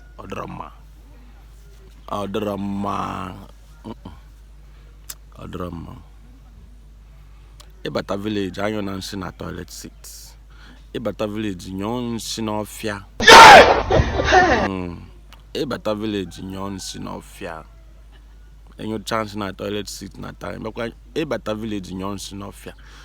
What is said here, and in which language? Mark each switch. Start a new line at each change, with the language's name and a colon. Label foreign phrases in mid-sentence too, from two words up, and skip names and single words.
Igbo: Ọ dịrọ mma. Ọ dịrọ mma. Mm-mm. Ọ dịrọ mma. Ịbata village, anyụ na nsị na
English: toilet seat.
Igbo: Ịbata village, nyụọ nsị n'ọfịa. Mm. Ịbata village, nyụọ nsị n'ọfịa. Ịnyụcha nsị na
English: toilet seat
Igbo: na time. Ịbakwa ịbata village, nyụọ nsị n'ọfịa.